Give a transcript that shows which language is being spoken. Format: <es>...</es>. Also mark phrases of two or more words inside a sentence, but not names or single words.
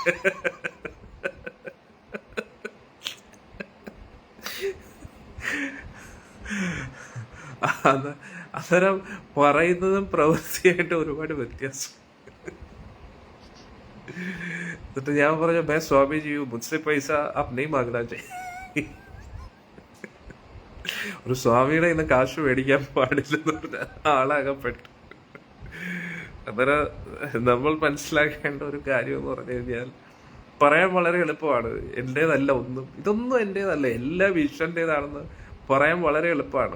<ml>അന്നേരം പറയുന്നതും പ്രവൃത്തിയായിട്ട് ഒരുപാട് വ്യത്യാസം. എന്നിട്ട് ഞാൻ പറഞ്ഞു,</ml> <hi>मैं स्वामी जी हूँ, मुझसे पैसा आप नहीं मांगना चाहिए.</hi> <ml>ഒരു സ്വാമിയുടെ ഇന്ന് കാശ് മേടിക്കാൻ പാടില്ലെന്ന് പറഞ്ഞ ആളാകപ്പെട്ടു. അന്നേരം നമ്മൾ മനസ്സിലാക്കേണ്ട ഒരു കാര്യം എന്ന് പറഞ്ഞു കഴിഞ്ഞാൽ, പറയാൻ വളരെ എളുപ്പമാണ്, എൻ്റേതല്ല ഒന്നും, ഇതൊന്നും എൻ്റേതല്ല, എല്ലാം ഈശ്വരൻ്റേതാണെന്ന് പറയാൻ വളരെ എളുപ്പമാണ്.</ml>